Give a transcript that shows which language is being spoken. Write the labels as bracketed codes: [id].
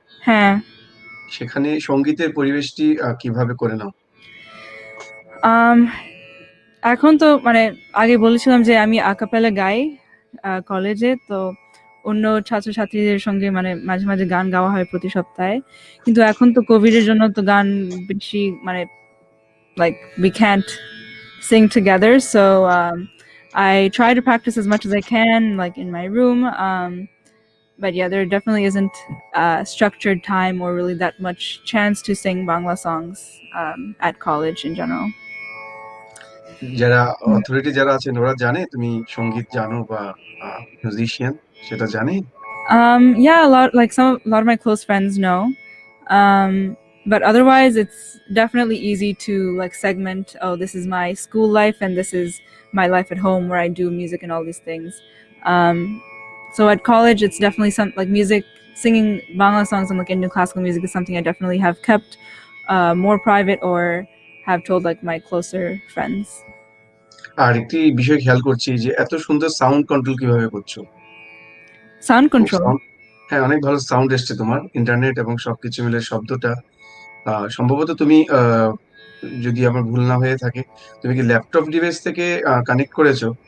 [bn] হ্যাঁ। সেখানে সঙ্গীতের পরিবেশটি কিভাবে করে নাও? আম, এখন তো মানে আগে বলেছিলাম যে আমি আকাপেলা গাই কলেজে, তো অন্য ছাত্রছাত্রীদের সঙ্গে মানে মাঝে মাঝে গান গাওয়া হয় প্রতি সপ্তাহে। কিন্তু এখন তো কোভিড এর জন্য তো গান বেশি মানে [en] like we can't sing together, so I try to practice as much as I can like in my room, but yeah, there definitely isn't structured time or really that much chance to sing Bangla songs at college in general. [bn] যারা authority যারা আছেন ওরা জানে তুমি সঙ্গীত জানো বা musician, সেটা জানে? [en] Yeah, a lot of my close friends know. But otherwise it's definitely easy to like segment, oh, this is my school life and this is my life at home where I do music and all these things. So at college it's definitely some like music, singing Bangla songs and like Indian classical music is something I definitely have kept more private or have told like my closer friends. [bn] আর একটি বিষয় খেয়াল করছি যে এত সুন্দর sound control কিভাবে করছো? [en] Sound [bn] খুব [en] control. [bn] সাউন্ড, হ্যাঁ, অনেক ভালো সাউন্ড এসছে তোমার, ইন্টারনেট এবং সবকিছু মিলে শব্দটা। সম্ভবত তুমি যদি আমার ভুল না হয়ে থাকে, তুমি কি ল্যাপটপ ডিভাইস থেকে কানেক্ট করেছো